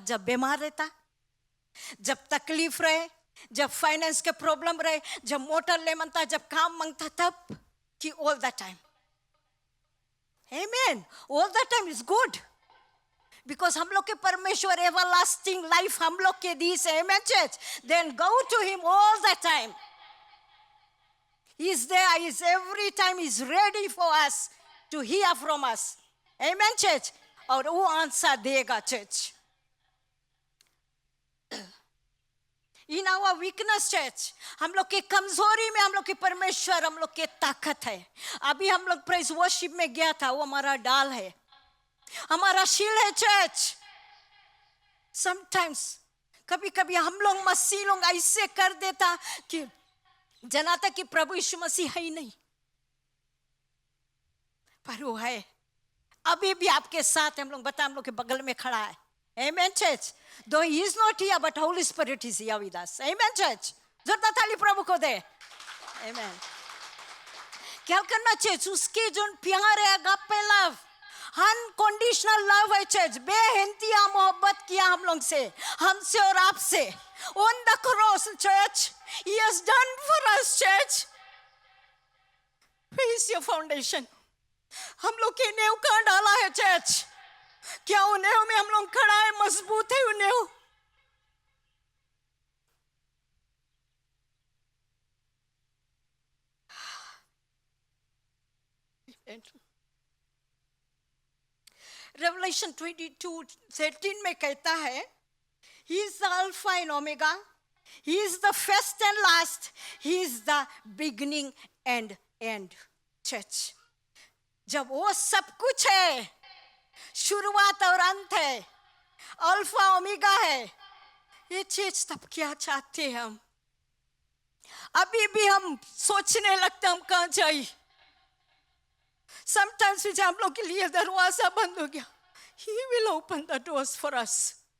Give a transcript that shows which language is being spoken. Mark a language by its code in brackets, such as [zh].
[hi] जब बीमार रहता, जब तकलीफ रहे, जब फाइनेंस के प्रॉब्लम रहे, जब मोटर ले मांगता, जब काम मांगता, तब कि [en] All the time. [hi] Amen. [en] all the time is good, because [hi] हम लोग के परमेश्वर [en] everlasting life [hi] हम लोग के दी से। आमेन church. [en] Then go to him all the time, he is there, he is every time, he is ready for us to hear from us. [hi] Amen church। और वो आंसर देगा church. [en] in our weakness church, [hi] हम लोग के कमजोरी में हम लोग के परमेश्वर हम लोग के ताकत है। अभी हम लोग प्रेज वर्शिप में गया था, वो हमारा डाल है, हमारा शील्ड है चर्च। समटाइम्स कभी कभी हम लोग मसीह लोग ऐसे कर देता कि जनाता कि प्रभु यीशु मसीह है ही नहीं, पर वो है, अभी भी आपके साथ। हम लोग बता, हम लोग के बगल में खड़ा है। [en] Amen church। Though he is not here, but Holy Spirit is here with us। [hi] Amen church। जोरदार ताली प्रभु को दे। Amen। क्या करना चर्च? उसके जो प्यार है, [en] agape love, unconditional love [hi] है चर्च। बेहंतिया मोहब्बत किया हम लोग से, हमसे और आपसे। [en] On the cross church, he has done for us church। Where is your foundation? [hi] हम लोग के नेव कहाँ डाला है चर्च? क्या वो नेव में हम लोग खड़ा है? मजबूत है वो नेव? रेवलेशन 22:13 में कहता है, [en] he is the alpha and omega, he is the first and last, he is the beginning and end। [hi] Church, जब वो सब कुछ है, शुरुआत और अंत है, अल्फा ओमेगा है, ये चीज तब क्या चाहते हैं हम? अभी भी हम सोचने लगते हम कहाँ जाए। समटाइम्स हम लोग के लिए दरवाजा बंद हो गया, [en] He will open the doors for us.